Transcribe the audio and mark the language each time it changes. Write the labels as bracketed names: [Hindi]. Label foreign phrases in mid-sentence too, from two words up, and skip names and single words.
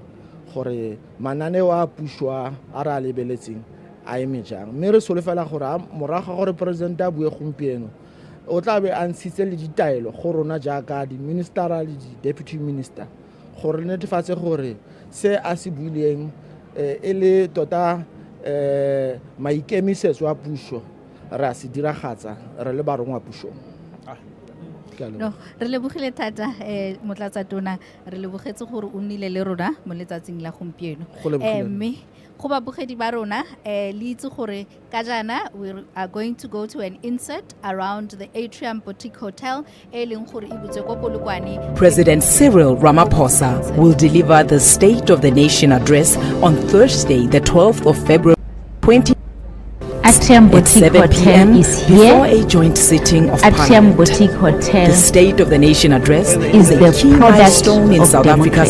[Tswana] gore mananeo a puso a re a lebeletseng a eme jang, mme re solofela gore moraga gore president a bue gompieno o tla be a ntshitse le ditaelo go rona jaaka di-ministera le di-deputy minister gore netefatse gore se a se buileng e le tota maikemisetso a puso re a se diragatsa re le barongwa puso. No, re lebogile thata motlatsa tona, re lebogetse gore o nnile le rona mo letsatsing la gompieno, mme go babogedi ba rona le itse gore ka jana [English] we are going to go to an insert around the Atrium Boutique Hotel [Tswana] e leng gore e butse ko Polokwane. [English] President Cyril Ramaphosa will deliver the State of the Nation address on Thursday, the 12th of February 2020. Atrium Boutique Hotel is here. Before a joint sitting of Atrium Parliament. Boutique Hotel The State of the Nation address is is the a key product milestone in of South Africa's